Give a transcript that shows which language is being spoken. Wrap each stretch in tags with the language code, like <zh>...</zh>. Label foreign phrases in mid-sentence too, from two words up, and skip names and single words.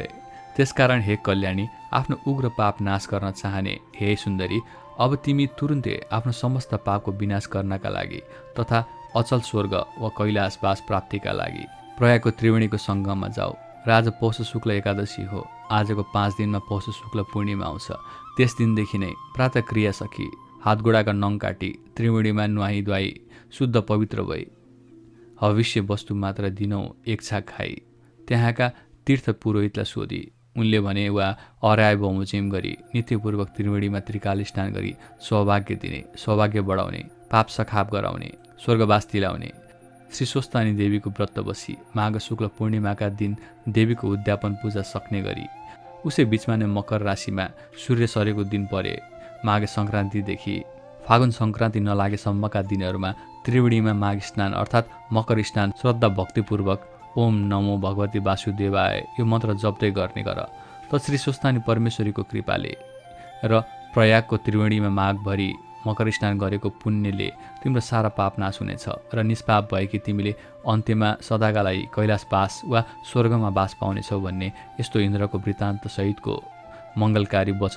<ne>त्यसकारण हे कल्याणी, आफ्नो उग्र पाप नाश गर्न चाहने हे सुन्दरी, अब तिमी तुरुन्तै आफ्नो समस्त पापको विनाश गर्नका लागि तथा अचल स्वर्ग वा कैलाशवास प्राप्तिका लागि प्रयागको त्रिवेणीको सङ्गममा जाऊ। आज पौष शुक्ल एकादशी हो। आजको 5 दिनमा पौष शुक्ल पूर्णिमा आउँछ। त्यस दिनदेखि नै प्रातः क्रिया सकी हातगोडाका नङ काटी त्रिवेणीमा नुहाई धुवाई शुद्ध पवित्र भई हविष्य वस्तु मात्र दिनौँ एक छाक खाई त्यहाँका तीर्थ पुरोहितलाई सोधी उनले भने वा अराय बमोजिम गरी नित्यपूर्वक त्रिवेणीमा त्रिकाल स्नान गरी सौभाग्य दिने, सौभाग्य बढाउने, पाप सखाप गराउने, स्वर्गवास दिलाउने। श्री स्वस्तानी देवीको व्रत बसी माघ शुक्ल पूर्णिमाका दिन देवीको उद्यापन पूजा सक्ने गरी उसै बिचमा नै मकर राशिमा सूर्य सरेको दिन परे माघ सङ्क्रान्तिदेखि फागुन सङ्क्रान्ति नलागेसम्मका दिनहरूमा त्रिवेणीमा माघ स्नान अर्थात् मकर स्नान श्रद्धा भक्तिपूर्वक</ne> <sa>ओम नमो भगवती वासुदेवाय</sa> <ne>यो मन्त्र जप्दै गर्ने गर। त श्री स्वस्तानी परमेश्वरीको कृपाले र प्रयागको त्रिवेणीमा माघभरि मकर स्नान गरेको पुण्यले तिम्रो सारा पाप नाश हुनेछ र निष्पाप भएकी तिमीले अन्त्यमा सदाका लागि कैलाश वास वा स्वर्गमा वास पाउनेछौ भन्ने यस्तो इन्द्रको वृत्तान्त सहितको मङ्गलकारी वचन</ne>